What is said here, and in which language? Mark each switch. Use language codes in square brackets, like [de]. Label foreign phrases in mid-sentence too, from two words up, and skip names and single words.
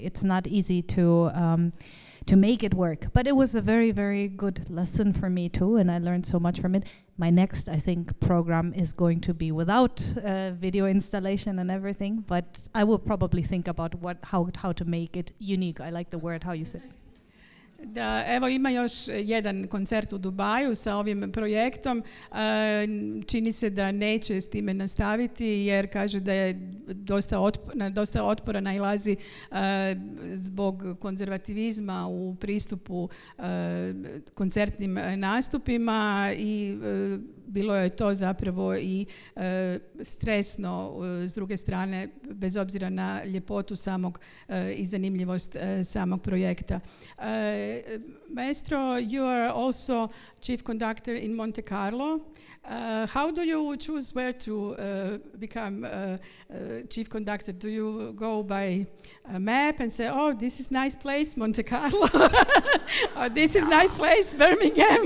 [en] It's not easy to make it work. But it was a very, very good lesson for me too, and I learned so much from it. My next, I think, program is going to be without video installation and everything, but I will probably think about how to make it unique. I like the word, how you said. [hr] Da, evo ima još jedan koncert u Dubaju sa ovim projektom. Čini se da neće s time nastaviti jer kaže da je dosta otpora nailazi zbog konzervativizma u pristupu koncertnim nastupima i bilo je to zapravo i stresno s druge strane, bez obzira na ljepotu samog i zanimljivost samog projekta. [en] Maestro, you are also chief conductor in Monte Carlo. How do you choose where to become chief conductor? Do you go by a map and say, oh, this is nice place, Monte Carlo, or this is nice place, Birmingham?